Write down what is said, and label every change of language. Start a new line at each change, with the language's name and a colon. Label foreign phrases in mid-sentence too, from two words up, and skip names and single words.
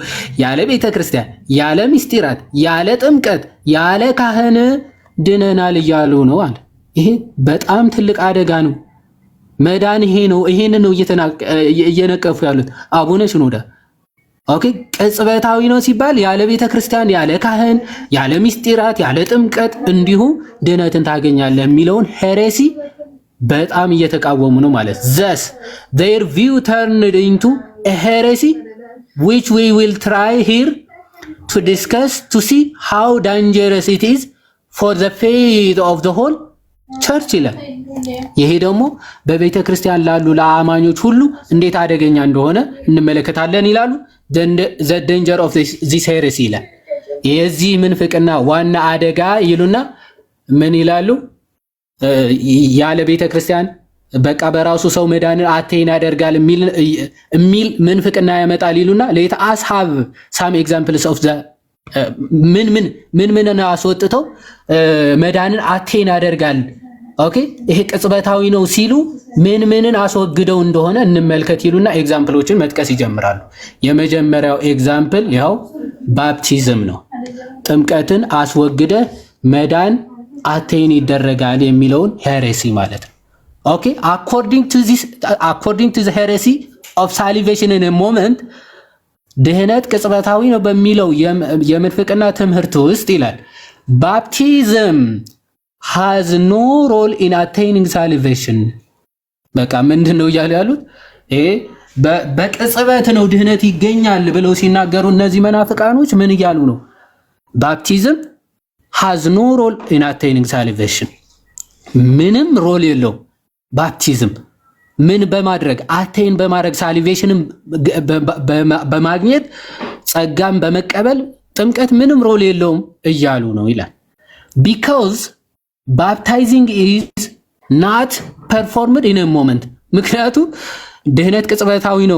Amharic: ያለ ቤተክርስቲያን ያለ ሚስጢራት ያለ ጥምቀት ያለ ካህን ድነናል እያሉ ነው አለ። ይሄ በጣም ትልቅ አደጋ ነው። መዳን ይሄ ነው። ይሄንን ነው እየነቀፉ ያሉት አቡነ ሽኖዳ። ኦኬ ቅጽበታዊ ነው ሲባል ያለ ቤተክርስቲያን ያለ ካህን ያለ ሚስጢራት ያለ ጥምቀት እንዲሁ ድነትን ታገኛለህ የሚለውን ሄሬሲ በጣም እየተቃወሙ ነው ማለት።
English: thus their view turned into a heresy which we will try here to discuss to see how dangerous it is for the faith of the whole church
Amharic: ይላል። ይሄ ደግሞ በቤተ ክርስቲያን ላሉ ለአማኞች ሁሉ እንዴት አደገኛ እንደሆነ እንመለከታለን ይላሉ።
English: the danger of this heresy
Amharic: ይላል። የዚህ ምንፍቅና ዋና አደጋ ይሉና ምን ይላሉ? ያለ ቤተ ክርስቲያን በቃ በራሱ ሰው መዳንን አቴን ያደርጋል የሚል ምንፍቅና ያመጣል ይሉና
English: let us have some examples of the
Amharic: ምን አስወጥተው መዳንን አቴን ያደርጋል። ኦኬ ይሄ ቅጽበታዊ ነው ሲሉ ምንን አስወግደው እንደሆነ እንመልከት ይሉና ኤግዛምፕሎችን መጥቀስ ይጀምራሉ። የመጀመሪያው ኤግዛምፕል ያው ባፕቲዝም ነው። ጥምቀትን አስወግደ መዳን አቴን ይደረጋል የሚለውን ሄሬሲ ማለት ነው። ኦኬ
English: according to the heresy of salvation in a moment
Amharic: ድህነት ቅጽበታዊ ነው በሚለው የምንፍቅና ትምህርት ውስጥ ይላል ባፕቲዝም
English: has no role in attaining salvation።
Amharic: በቃ ምንድነው እያሉ ያሉት? በቅጽበት ነው ድህነት ይገኛል ብለው ሲናገሩ እነዚህ መናፍቃኖች ምን እያሉ ነው? ባፕቲዝም
English: has no role in attaining salvation
Amharic: ምንም ሮል የለው። ባፕቲዝም ምን በማድረግ አቴን በማድረግ ሳልቬሽንም በማግኘት ጸጋም በመቀበል ጥምቀት ምንም ሮል የለውም እያሉ ነው ይላል። because
English: baptizing is not performed in moment።
Amharic: ምክንያቱም ድህነት ቅጽበታዊ ነው